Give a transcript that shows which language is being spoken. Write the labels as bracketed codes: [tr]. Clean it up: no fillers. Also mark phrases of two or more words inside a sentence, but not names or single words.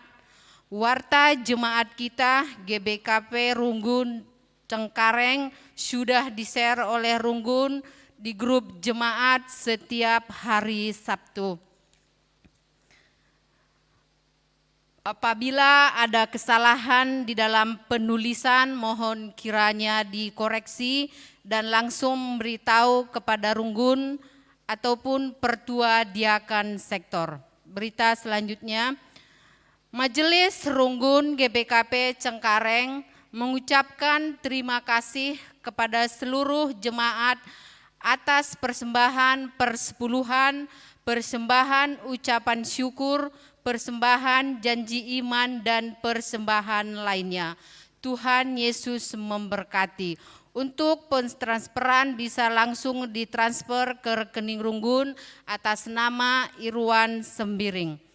[id] Warta jemaat kita GBKP Runggun Cengkareng sudah di-share oleh Runggun di grup jemaat setiap hari Sabtu. Apabila ada kesalahan di dalam penulisan, mohon kiranya dikoreksi dan langsung beritahu kepada Runggun ataupun Pertua Diakan Sektor. Berita selanjutnya, Majelis Runggun GBKP Cengkareng mengucapkan terima kasih kepada seluruh jemaat atas persembahan persepuluhan, persembahan ucapan syukur, persembahan janji iman dan persembahan lainnya. Tuhan Yesus memberkati. Untuk pentransferan bisa langsung ditransfer ke rekening Runggun atas nama Irwan Sembiring.